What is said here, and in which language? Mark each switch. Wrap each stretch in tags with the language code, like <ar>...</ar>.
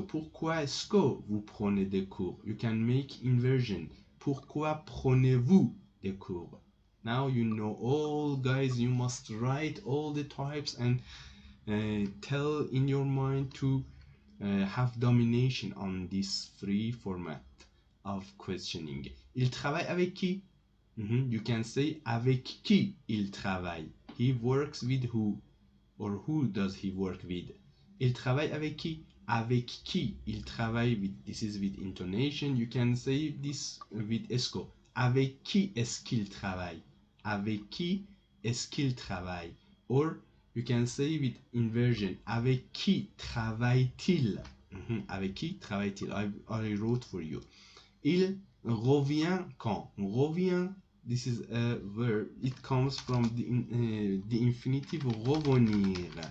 <fr>Pourquoi est-ce que vous prenez des cours?</fr> <en>You can make inversion.</en> <fr>Pourquoi prenez-vous des cours?</fr> <en>Now you know all, guys. You must write all the types and tell in your mind to have domination on this free format of questioning.</en> <fr>Il travaille avec qui?</fr> <en>You can say</en> <fr>avec qui il travaille.</fr> <en>He works with who? Or who does he work with?</en> <fr>Il travaille avec qui? Avec qui il travaille</fr> <en>with. This is with intonation. You can say this with est-ce.</en> <fr>Avec qui est-ce qu'il travaille? Avec qui est-ce qu'il travaille?</fr> <en>Or you can say with inversion.</en> <fr>Avec qui travaille-t-il? Avec qui travaille-t-il?</fr> <en>I wrote for you.</en> <fr>Il revient quand? Revient.</fr> <en>This is a verb. It comes from the infinitive revenir.</en>